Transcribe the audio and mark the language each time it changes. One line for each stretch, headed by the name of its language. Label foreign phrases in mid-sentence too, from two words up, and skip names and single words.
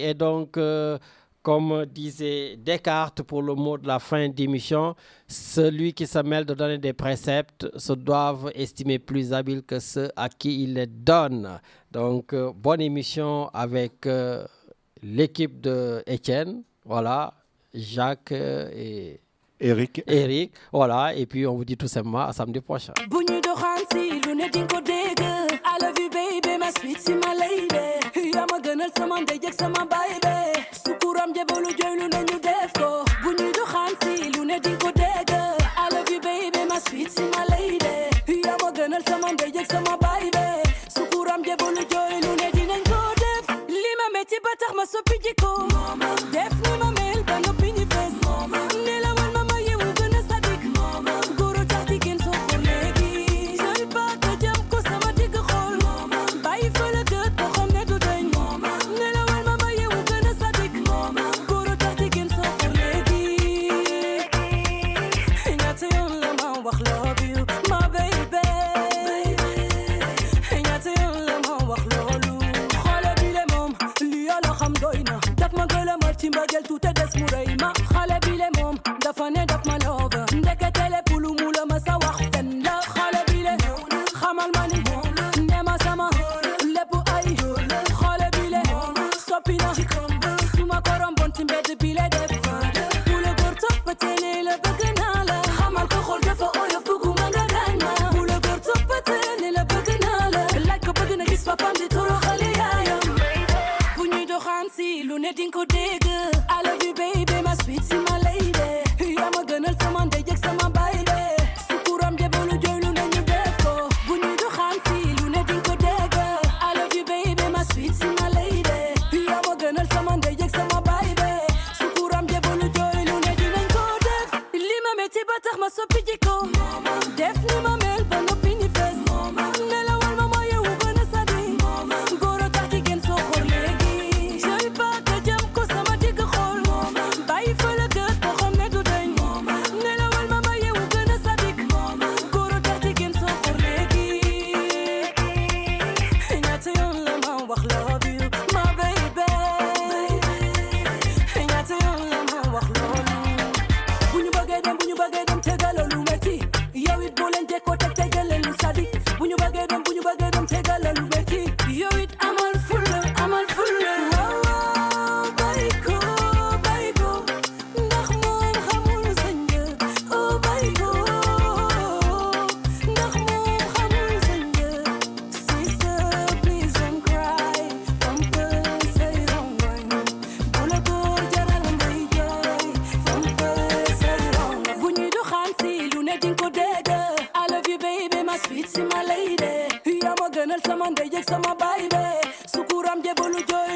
French: Et donc, comme disait Descartes pour le mot de la fin d'émission, celui qui se mêle de donner des préceptes se doivent estimer plus habile que ceux à qui il les donne. Donc, bonne émission avec l'équipe de Étienne, voilà, Jacques et Eric. Voilà, et puis on vous dit tout simplement à samedi prochain.
Wolof: Sukuram jebolu joylu nañu def ko bu ñuy doxaan si lu ne di ko dégg
English: I love you baby my sweet
Wolof: si
English: my lady
Wolof: yaa ma gënal sama ndey ak sama baay be sukuram jebolu joylu ne dinañ ko def li ma metti ba tax ma soppi jikko def ni ma mel ba noppi ñi fees ne la wal ma ma yewu gën a sadik góoro tax di gën soo ko léegi jël baata jam ko sama digg xool bàyyi fa la gët boo xam ne du dañ ne la wal ma ma yewu gën a sadik góoro tax di gën soo ko léegi ñaata yoon la ma wax
English: love you my baby
Wolof: ñaata yoon la ma wax loolu xale bi le moom li yàlla xam doy na daf ma gëlëmal ci mbëggeel tuuti des mu rëy ma xale bi le moom dafa ne daf ma love ndekete le pulu mu la ma sa wax fen la xale bi le xamal ma ni ne ma sama lépp ay xale bi le soppi na su ma ko romboon ci mbedd bi le def bu la góor toppatee ne la bëgg naa la xamal ko xool dafa oyof bëgguma nga gaañ ma bu la góor toppatee ne la bëgg naa la laaj ko bëgg na gis papam di toroxale yaayam bu ñuy doxaan si lu ne dinga ko dégg
English: I love you baby my sweet
Wolof: si
English: my lady
Wolof: yaa ma gënal sama ndey ak sama baay de sukuram jebolu joylu nañu def ko bu ñuy doxaan si lu ne dinga ko dégg
English: I love you baby my sweet
Wolof: si
English: my lady
Wolof: yaa ma gënal sama ndey ak sama baay de sukuram jebolu joylu ne dinañ ko def li ma metti ba tax ma soppi jikko def ni ma mel ba noppi ñi fees ne la wal ma ma yewu gën a sadi góoro tax di gën soo xor léegi jël baata jam ko sama digg xool bàyyi fa la gët boo xam ne du dañ ne la wal ma ma yewu gën a sadik góoro tax di gën soo xor léegi ñaata yoon la ma wax
English: love you my baby
Wolof: ñaata yoon la ma wax loolu bu ñu bëggee dem tegaloo lu metti yow it boo leen jekkoo tegal leen lu sadik bu ñu bëggee dem tegaloo lu metti yow it amal fulla waaw bàyyi ko ndax moom xamul sa njëg oh bàyyi ko ndax moom xamul sa njëg
English: sister please don't cry
Wolof: fompal say rongoñ bu la góor jaral ngay jooy fompal say rongoñ bu ñuy doxaan si lu ne dinga ko dégg
English: I love you baby my sweet
Wolof: si
English: my lady
Wolof: yaa ma gënal sama ndey ak sama baay be sukuram jebolu